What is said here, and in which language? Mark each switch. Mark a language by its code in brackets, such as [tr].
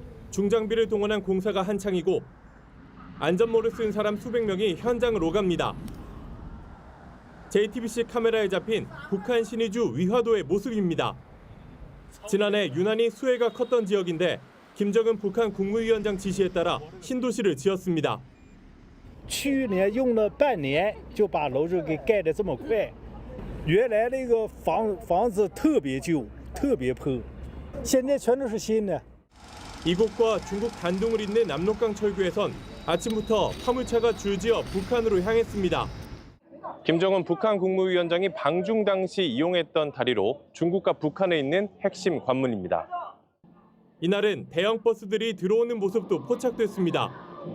[ko] 중장비를 동원한 공사가 한창이고 안전모를 쓴 사람 수백 명이 현장을 오갑니다. JTBC 카메라에 잡힌 북한 신의주 위화도의 모습입니다. 지난해 유난히 수해가 컸던 지역인데 김정은 북한 국무위원장 지시에 따라 신도시를 지었습니다. [zh] 去年用了半年就把楼子给盖得这么快，原来那个房子特别旧，特别破，现在全都是新的。 [ko] 이곳과 중국 단둥을 잇는 압록강 철교에선 아침부터 화물차가 줄지어 북한으로 향했습니다. 김정은 북한 국무위원장이 방중 당시 이용했던 다리로 중국과 북한에 있는 핵심 관문입니다. 이날은 대형 버스들이 들어오는 모습도 포착됐습니다.